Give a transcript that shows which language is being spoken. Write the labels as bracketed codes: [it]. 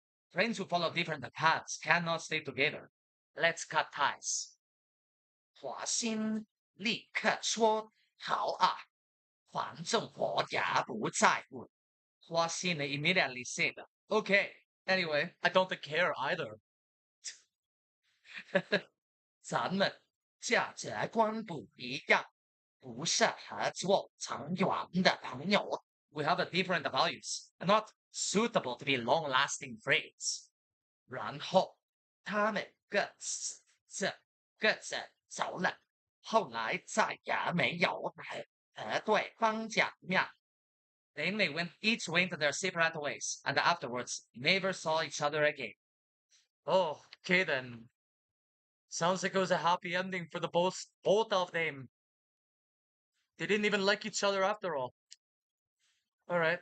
[en] Friends who follow different paths cannot stay together. Let's cut ties." [zh] 华歆立刻说：“好啊，反正我也不在乎。” [en] Hua Xin immediately said, "Okay, Anyway, I don't care either. [zh] 咱们价值观不一样，不适合做长远的朋友。 [en] We have a different values, Not suitable to be long-lasting friends." [zh] 然后他们各自走了。后来再也没有和对方见面。 [en] Then they each went their separate ways, and afterwards never saw each other again. Oh, okay then. Sounds like it was a happy ending for the both of them. They didn't even like each other after all. All right.